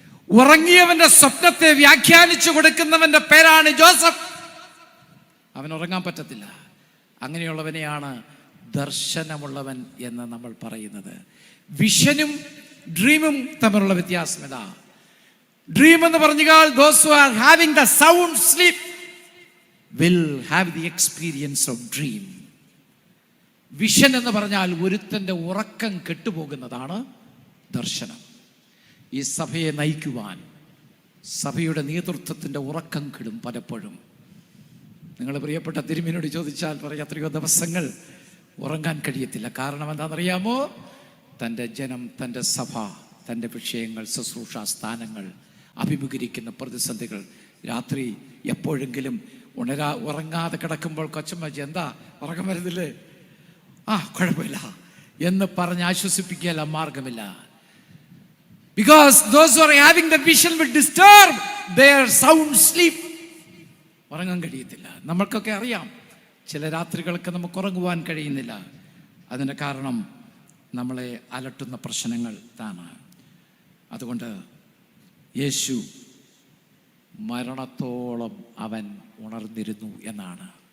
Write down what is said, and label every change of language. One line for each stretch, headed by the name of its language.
Malayalam: ഉറങ്ങിയവന്റെ സ്വപ്നത്തെ വ്യാഖ്യാനിച്ചു കൊടുക്കുന്നവന്റെ പേരാണ് ജോസഫ്. അവൻ ഉറങ്ങാൻ പറ്റത്തില്ല. അങ്ങനെയുള്ളവനെയാണ് ദർശനമുള്ളവൻ എന്ന് നമ്മൾ പറയുന്നത്. വിഷനും ഡ്രീമും തമ്മിലുള്ള വ്യത്യാസം ഇതാ. ഡ്രീം എന്ന് പറഞ്ഞാൽ
English: those who are having the sound sleep will have the experience of dream.
Malayalam: Vision എന്ന് പറഞ്ഞാൽ ഒരുത്തൻ്റെ ഉറക്കം കെട്ടുപോകുന്നതാണ് ദർശനം. ഈ സഭയെ നയിക്കുവാൻ സഭയുടെ നേതൃത്വത്തിൻ്റെ ഉറക്കം കെടും പലപ്പോഴും. നിങ്ങൾ പ്രിയപ്പെട്ട തിരുമേനിയോട് ചോദിച്ചാൽ പറയും എത്രയോ ദിവസങ്ങൾ ഉറങ്ങാൻ കഴിയത്തില്ല. കാരണം എന്താണെന്നറിയാമോ? തൻ്റെ ജനം, തൻ്റെ സഭ, തൻ്റെ വിഷയങ്ങൾ, ശുശ്രൂഷ സ്ഥാനങ്ങൾ, അഭിമുഖീകരിക്കുന്ന പ്രതിസന്ധികൾ. രാത്രി എപ്പോഴെങ്കിലും ഉറങ്ങാതെ കിടക്കുമ്പോൾ കൊച്ചമ്മച്ചി എന്താ ഉറക്കം വരുന്നില്ലേ, കുഴപ്പമില്ല എന്ന് പറഞ്ഞ് ആശ്വസിപ്പിക്കുകയല്ല, മാർഗമില്ല.
English: Because those who are having the vision will disturb their sound sleep.
Malayalam: ഉറങ്ങാൻ കഴിയത്തില്ല. നമ്മൾക്കൊക്കെ അറിയാം, ചില രാത്രികൾക്ക് നമുക്ക് ഉറങ്ങുവാൻ കഴിയുന്നില്ല. അതിന് കാരണം നമ്മളെ അലട്ടുന്ന പ്രശ്നങ്ങൾ ആണ്. അതുകൊണ്ട് യേശു മരണത്തോളം അവൻ ഉണർന്നിരുന്നു എന്നാണ്.